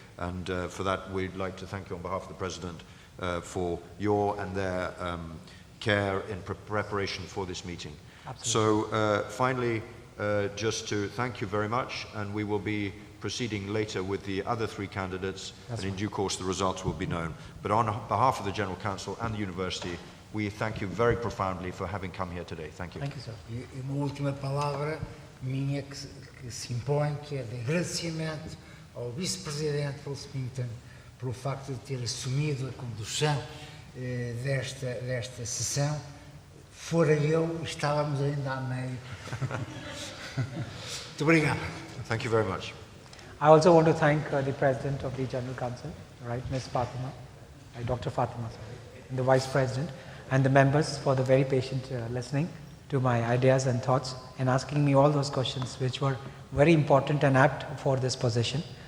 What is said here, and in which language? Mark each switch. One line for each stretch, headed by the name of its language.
English: And for that, we'd like to thank you on behalf of the President for your and their care in preparation for this meeting. Absolutely. So finally, just to thank you very much, and we will be proceeding later with the other three candidates, and in due course the results will be known. But on behalf of the General Council and the University, we thank you very profoundly for having come here today. Thank you. Thank you, sir.
Portuguese: E uma última palavra minha que se impõe, que é de agradecimento ao Vice-Presidente Pinton pelo facto de ter assumido a condução desta sessão. Fora eu, estávamos ainda a meio. Muito obrigado.
English: Thank you very much. I also want to thank the President of the General Council, right, Ms. Fatima, Dr. Fatima, sorry, and the Vice President, and the members for the very patient listening to my ideas and thoughts and asking me all those questions which were very important and apt for this position.